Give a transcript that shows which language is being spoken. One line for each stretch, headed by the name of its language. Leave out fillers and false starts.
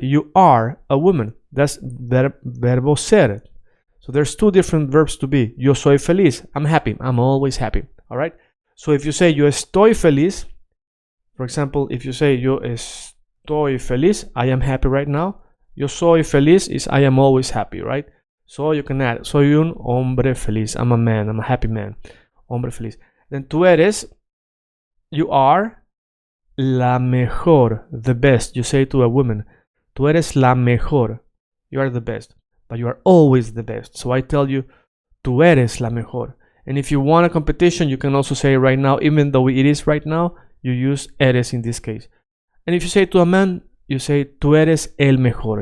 English: You are a woman. That's verbo ser. So there's two different verbs to be.
Spanish: Yo soy feliz.
English: I'm happy. I'm always happy. All right? So if you say
Spanish: yo estoy feliz,
English: for example, if you say yo estoy feliz, I am happy right now.
Spanish: Yo soy feliz
English: is I am always happy, right? So you can add,
Spanish: soy un hombre feliz.
English: I'm a man. I'm a happy man.
Spanish: Hombre feliz.
English: Then
Spanish: tú eres,
English: you are
Spanish: la mejor,
English: the best. You say to a woman,
Spanish: tú eres la mejor.
English: You are the best, but you are always the best. So I tell you,
Spanish: tú eres la mejor.
English: And if you want a competition, you can also say right now, even though it is right now, you use eres in this case. And if you say to a man, you say
Spanish: tú eres el mejor.